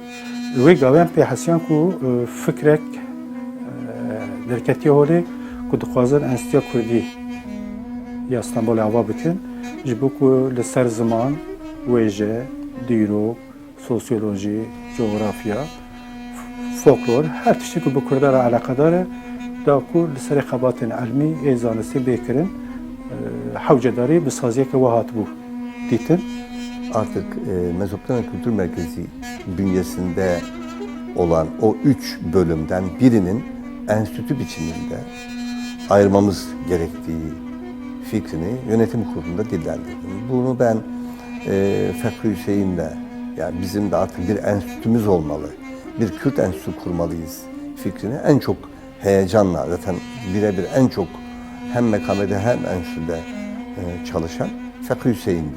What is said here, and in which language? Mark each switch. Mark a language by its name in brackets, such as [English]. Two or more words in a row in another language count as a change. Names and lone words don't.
[Kurdish] Wê gavên pêhesiyan ku fikrek derketiye holê ku dixwazin Enstitûya Kurdî ya İstanbulê ava bikin ji bo ku li ser ziman, wêje, dîrok, sosyoloji, coğrafya, folklor, her tiştî ku bi Kurda re alaqedar e da ku li serê xebatên elmî ê zanistî bêkirin hewcedarî bi saziyeke we hatibû dîtin. [Turkish] Artık Mezopotamya Kültür Merkezi bünyesinde olan o 3 bölümden birinin enstitü biçiminde ayırmamız gerektiği fikrini yönetim kurulunda dillendirdim. Bunu ben Fekri Hüseyin'le, yani bizim de artık bir enstitümüz olmalı, bir Kürt enstitüsü kurmalıyız fikrini en çok heyecanla, zaten birebir en çok hem mekamede hem enstitüde çalışan Fekri Hüseyin'di.